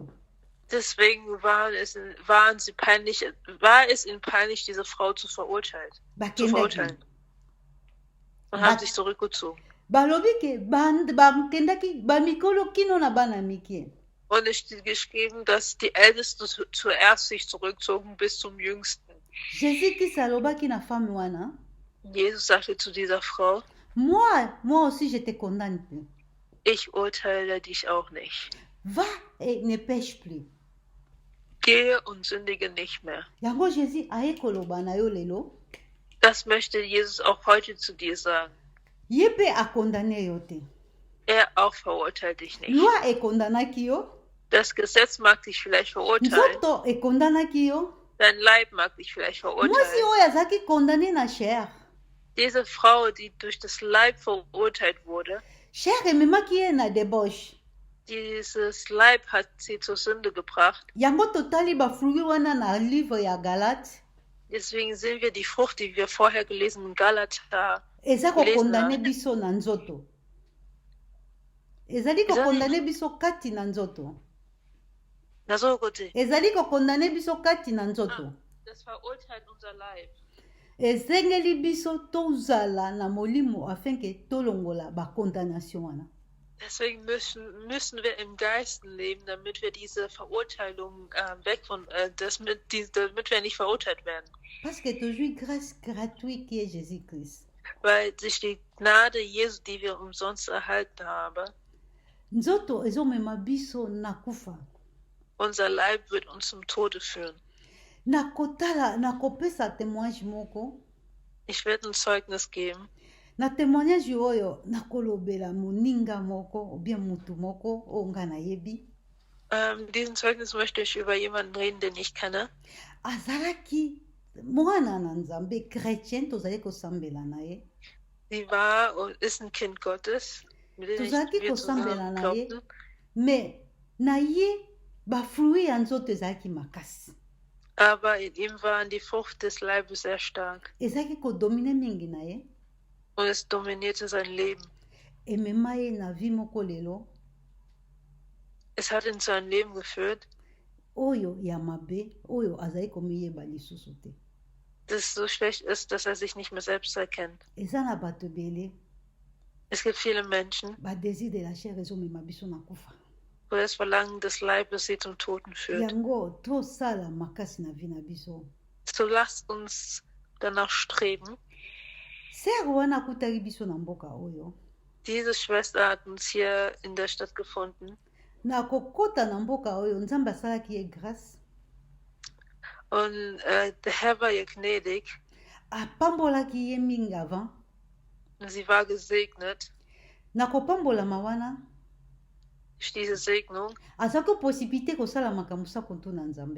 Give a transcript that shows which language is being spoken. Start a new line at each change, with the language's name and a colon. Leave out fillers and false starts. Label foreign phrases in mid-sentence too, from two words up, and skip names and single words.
German: Deswegen war es ihnen peinlich, diese Frau zu verurteilen.
Lingala: Bakendaki.
German: Und haben sich zurückgezogen.
Lingala: Balobi ke bakendaki bamikolo kino na bana mike.
German: Und es steht geschrieben, dass die Ältesten zuerst sich zurückzogen bis zum Jüngsten.
Lingala: Jésus Christ alobaki na femme wana,
German: Jesus sagte zu dieser Frau,
French: moi aussi je te condamne plus.
German: ich urteile dich auch nicht.
French: Va et ne pêche plus.
German: Gehe und sündige nicht mehr.
Lingala: Yango Jésus aye koloba na yo lelo,
German: Das möchte Jesus auch heute zu dir sagen.
Lingala: ye pe akondane yo te.
German: Er auch verurteilt dich nicht.
Lingala: Loi ekondanaki yo,
German: Das Gesetz mag dich vielleicht verurteilen.
Lingala: nzoto ekondanaki yo,
German: Dein Leib mag dich vielleicht
Lingala: mwasi
German: verurteilen.
Lingala: oyo azalaki kondane na chair.
German: Diese Frau, die durch das Leib verurteilt wurde,
Lingala: Chair ememaki ye na debauche.
German: dieses Leib hat sie zur Sünde gebracht.
Lingala: Yango totali bafruit wana na livre ya Galate,
German: Deswegen sehen wir die Frucht, die wir vorher gelesen in Galater.
Lingala: eza
German: Gelesen
Lingala: kokondane na- biso na nzoto. Ezali kokondane biso kati na nzoto. Nazogote. Ezali kokondane biso kati na nzoto.
German: Das verurteilt unser Leib.
Lingala: Ezengeli biso tozala na molimo afin ke tolongola bakondamnation wana.
German: Deswegen müssen wir im Geisten leben, damit wir diese Verurteilung damit wir nicht verurteilt werden.
French: Parce que toujours grâce gratuite qui est Jésus Christ.
German: Weil sich die Gnade Jesu, die wir umsonst erhalten haben,
Lingala: nzoto ezomema biso na kufa.
German: Unser Leib wird uns zum Tode führen.
Lingala: Nakopesa témoignage moko.
German: Ich werde ein Zeugnis geben.
Lingala: Na témoignage oyo nakolobela moninga moko obien mutu moko oyo nga nayebi.
German: Diesen Zeugnis möchte ich über jemanden reden, den ich kenne.
Lingala: Azalaki mwana na nzambe chrétien tozali kosambela na ye.
German: Sie war und ist ein Kind Gottes, mit dem
Lingala: Tozalaki
German: wir
Lingala: kosambela
German: zusammen
Lingala: na ye.
German: glaubten.
Lingala: Me na ye bafruit ya nzoto ezalaki makasi.
German: Aber in ihm waren die Frucht des Leibes sehr stark.
Lingala: Ezalaki kodomine mingi na ye.
German: Und es dominierte sein Leben.
Lingala: Emema ye na vie moko lelo.
German: Es hat ihn zu einem Leben geführt,
Lingala: Oyo ya mabe oyo azali komiyeba lisusu te.
German: das so schlecht ist, dass er sich nicht mehr selbst erkennt.
Lingala: Eza na bato ebele
German: Es gibt viele Menschen,
Lingala: badésir
French: de la chair
Lingala: ezomema biso na kufa.
German: wo das Verlangen des Leibes sie zum Toten führt.
Lingala: Yango tosala makasi na vie na biso.
German: So lasst uns danach streben.
Lingala: Sere wana akutaki biso na mboka oyo.
German: Diese Schwester hat uns hier in der Stadt gefunden.
Lingala: Na kokota na mboka oyo nzambe asalaki ye grâce.
German: Und der Herr war ihr gnädig.
Lingala: Apambolaki ye mingi avant.
German: Und sie war gesegnet
Lingala: Na kopambolama wana
German: durch diese Segnung.
Lingala: azalaki possibilité kosala makambo sako ntuna nzambe.